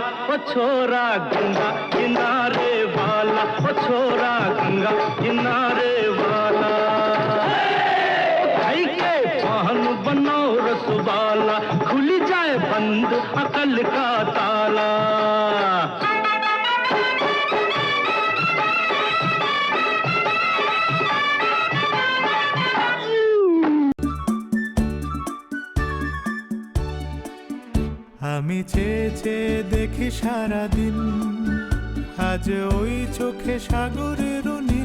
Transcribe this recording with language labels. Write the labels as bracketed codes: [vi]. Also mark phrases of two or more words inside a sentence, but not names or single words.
[hi] ओ छोरा गंगा किनारे वाला, ओ छोरा गंगा किनारे वाला। खाई के पान बनारस वाला खुल जाए बंद अकल का ताला। [bn] আমি চেয়ে চেয়ে দেখি সারাদিন, আজ ওই চোখে সাগরের নীল।